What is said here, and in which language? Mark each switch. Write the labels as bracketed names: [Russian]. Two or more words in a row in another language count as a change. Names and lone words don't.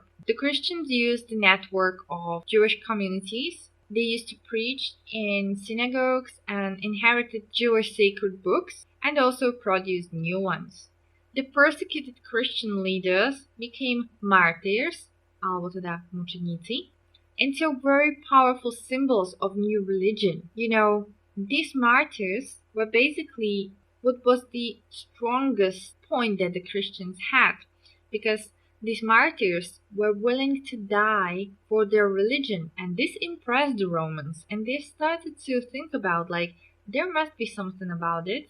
[English] The Christians used the network of Jewish communities. They used to preach in synagogues and inherited Jewish sacred books and also produced new ones. The persecuted Christian leaders became martyrs, [Slovak] alebo teda mučeníci, [English] and so very powerful symbols of new religion. You know, these martyrs were basically what was the strongest point that the Christians had, because these martyrs were willing to die for their religion, and this impressed the Romans, and they started to think about like there must be something about it.